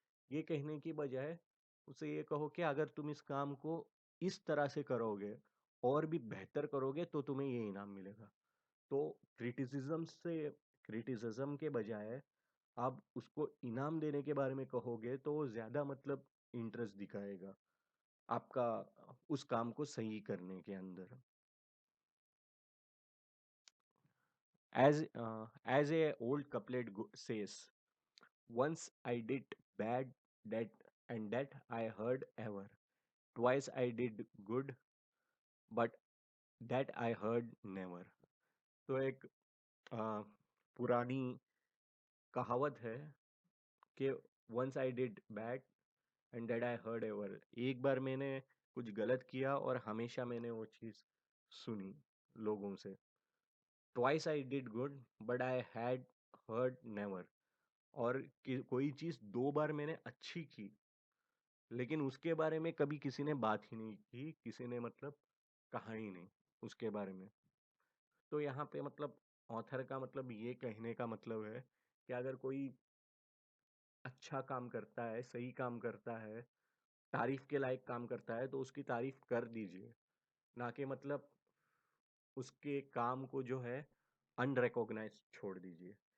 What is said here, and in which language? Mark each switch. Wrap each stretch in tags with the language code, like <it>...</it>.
<hi>ये कहने की बजाय उसे ये कहो कि अगर तुम इस काम को इस तरह से करोगे और भी बेहतर करोगे तो तुम्हें ये इनाम मिलेगा। तो क्रिटिसिज्म के बजाय आप उसको इनाम देने के बारे में कहोगे तो वो ज़्यादा मतलब इंटरेस्ट दिखाएगा। आपका उस काम को सही करने के अंदर।</hi> <en>As a old couplet says, once I did bad that and that I heard ever. Twice I did good, but that I heard never.</en> <hi>तो एक अ, पुरानी कहावत है कि</hi> <en>once I did bad and that I heard ever.</en> <hi>एक बार मैंने कुछ गलत किया और हमेशा मैंने वो चीज़ सुनी लोगों से।</hi> <en>Twice I did good, but I had heard never.</en> <hi>और कोई चीज़ दो बार मैंने अच्छी की, लेकिन उसके बारे में कभी किसी ने बात ही नहीं की, किसी ने मतलब कहा ही नहीं उसके बारे में। तो यहाँ पे मतलब ऑथर का मतलब ये कहने का मतलब है कि अगर कोई अच्छा काम करता है, सही काम करता है, तारीफ के लायक काम करता है, तो उसकी तारीफ कर दीजिए, ना कि मतलब उसके काम को जो है अनरिकॉग्नाइज छोड़ दीजिए।</hi>